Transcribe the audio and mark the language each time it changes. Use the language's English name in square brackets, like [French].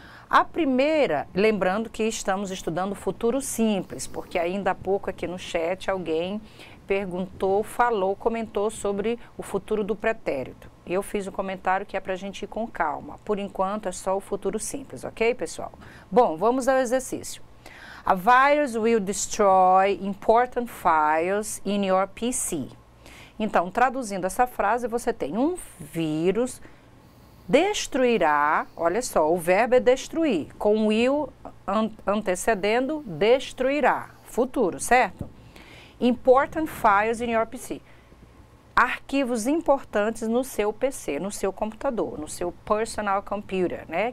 [Portuguese] A primeira, lembrando que estamos estudando futuro simples, porque ainda há pouco aqui no chat alguém perguntou, comentou sobre o futuro do pretérito. Eu fiz um comentário que é para a gente ir com calma. Por enquanto é só o futuro simples, ok, pessoal? Bom, vamos ao exercício. [English] A virus will destroy important files in your PC. [Portuguese] Então, traduzindo essa frase, você tem um vírus destruirá, olha só, o verbo é destruir, com will antecedendo, destruirá, futuro, certo? [English] Important files in your PC. [Portuguese] Arquivos importantes no seu PC, no seu computador, no seu [English] personal computer, [Portuguese] né?